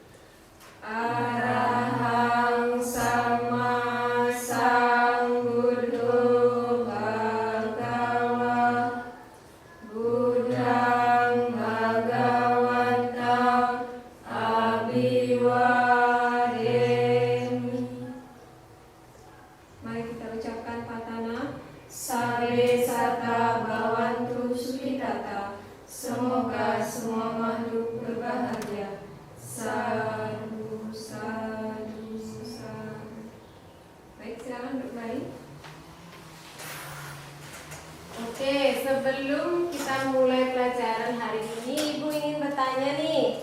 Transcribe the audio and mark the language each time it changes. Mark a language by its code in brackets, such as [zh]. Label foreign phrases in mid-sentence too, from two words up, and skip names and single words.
[pi] Arahang sama Sambuddho Bhagava Buddhang Bhagavatam Abhiwademi. [id] Mari kita ucapkan patana. [pi] Sabe sata bhavantu sukhitata. [id] Semoga semua makhluk berbahagia. [pi] Sadu, sadu, sadu. [id] Baik, silakan duduk kembali. Oke, sebelum kita mulai pelajaran hari ini, Ibu ingin bertanya nih.